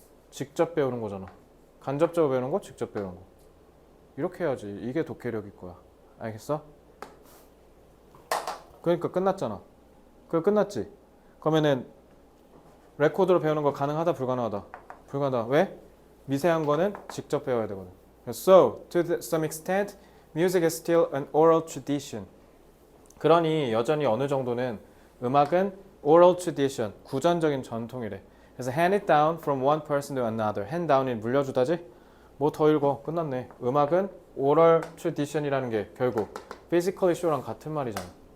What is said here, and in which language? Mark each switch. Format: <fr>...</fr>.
<ko>직접 배우는 거잖아. 간접적으로 배우는 거, 직접 배우는 거. 이렇게 해야지. 이게 독해력일 거야. 알겠어? 그러니까 끝났잖아. 그거 끝났지? 그러면은 레코드로 배우는 거 가능하다, 불가능하다? 불가능하다. 왜? 미세한 거는 직접 배워야 되거든.</ko> <en>So, to some extent, music is still an oral tradition.</en> <ko>그러니 여전히 어느 정도는 음악은</ko> <en>oral tradition,</en> <ko>구전적인 전통이래.</ko> <en>그래서 hand it down from one person to another. hand down이 물려주다지?</en> <ko>뭐 더 읽어. 끝났네. 음악은</ko> <en>oral tradition</en> <ko>이라는 게 결국</ko> <en>physically show</en> <ko>랑 같은 말이잖아.</ko>